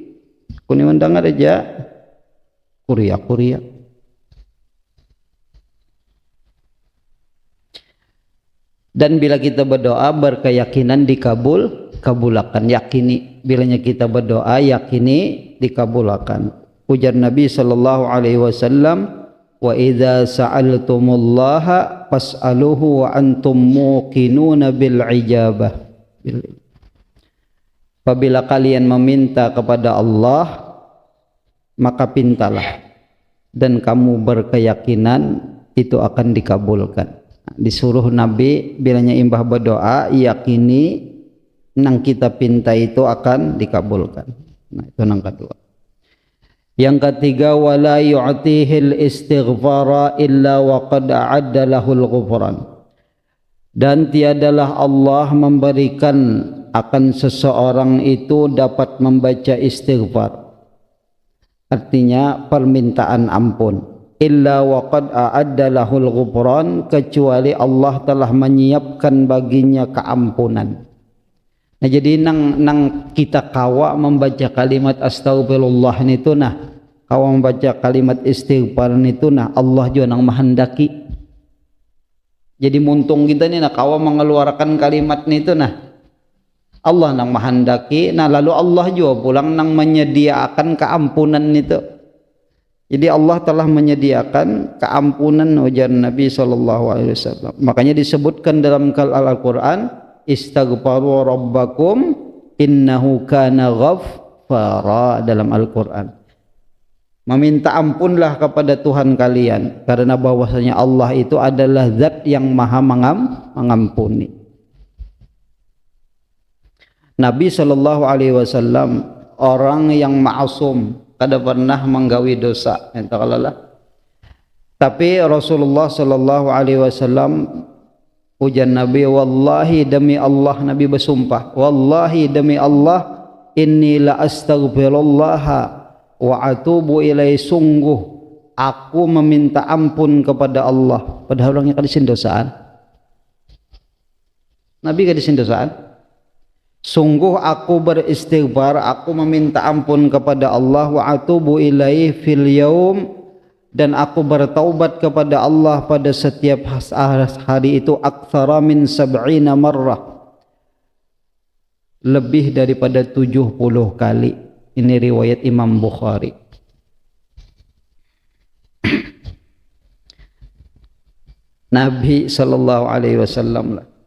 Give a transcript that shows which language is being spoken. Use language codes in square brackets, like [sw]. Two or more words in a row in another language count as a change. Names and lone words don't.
[bjn] Aku ni mandang aja kuriak-kuriak. Dan bila kita berdoa berkeyakinan kabulakan, yakini bilanya kita berdoa yakini dikabulkan. Ujar Nabi [ar] صلى الله عليه وسلم, وإذا سألتم الله فاسألوه وأنتم موقنون بالإجابة. [id] Apabila kalian meminta kepada Allah maka pintalah dan kamu berkeyakinan itu akan dikabulkan. [bjn] Disuruh Nabi bilanya imbah berdoa yakini nang kita pinta itu akan dikabulkan. Nah itu nang kedua. Yang ketiga, [ar] ولا يؤتيه الاستغفار إلا وقد أعد له الغفران. [id] Dan tiadalah Allah memberikan akan seseorang itu dapat membaca istighfar. Artinya permintaan ampun. [ar] إلا وقد أعد له الغفران, [id] kecuali Allah telah menyiapkan baginya keampunan. [bjn] Nah jadi nang kita kawa membaca kalimat astagfirullah itu nah, kawa membaca kalimat istighfar itu nah Allah juga nang menghendaki. Jadi muntung kita ni nah kawa mengeluarkan kalimat itu nah Allah nang menghendaki. Nah lalu Allah juga pulang nang menyediakan keampunan itu. [id] Jadi Allah telah menyediakan keampunan ujar Nabi SAW. Makanya disebutkan dalam Al-Quran, [ar] استغفروا ربكم إنه كان غفارا [id] dalam Al-Quran. Meminta ampunlah kepada Tuhan kalian karena bahwasanya Allah itu adalah zat yang maha mengampuni. Nabi SAW orang yang ma'asum, [bjn] kada pernah menggawi dosa, entahlah. Tapi Rasulullah SAW Ujar Nabi, [id] wallahi demi Allah, Nabi bersumpah, [ar] والله [id] demi Allah, [ar] إني لأستغفر الله وأتوب إليه, [id] sungguh aku meminta ampun kepada Allah. [bjn] Padahal orangnya kadisin dosaan. Nabi kadisin dosaan. [id] Sungguh aku beristighfar, aku meminta ampun kepada Allah, [ar] وأتوب إليه في اليوم, [id] dan aku bertaubat kepada Allah pada setiap hari itu [ar] أكثر من سبعين مرة, [id] lebih daripada 70 kali. Ini riwayat Imam Bukhari. [ar] Nabi صلى الله عليه وسلم lah.